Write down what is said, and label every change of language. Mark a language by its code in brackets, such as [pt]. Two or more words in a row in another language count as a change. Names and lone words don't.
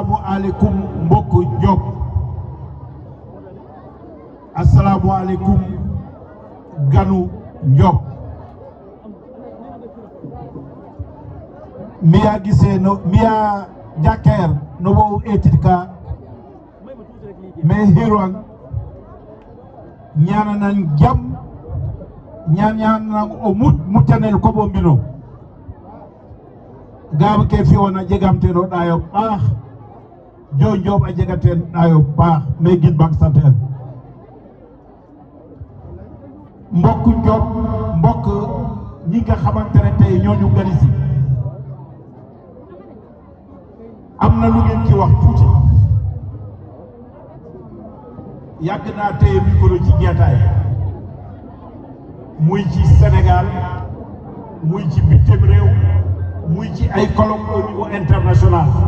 [srr] asalaamualeykum mbokku Ndiob asalaamualeykum ganu Ndiob miya gisee no miya jakkeer no wowu etirka mais hirwan ñaananan jam ñaananan o muccanel koɓo mbino gama ke fi wona jegamteno ɗayo ɓaax jo Ndiob a jegaten ɗayo paax [wo] mais gid bak sant en mbokk Ndiob mbokk ñi nga xamante ne tey ñooñu gani si am na lu ngeen ci wax tuuti yàgg naa téye micro ci jeetaay muy ci Sénégal muy ci bitim réew muy ci ay colloque [fr] au niveau international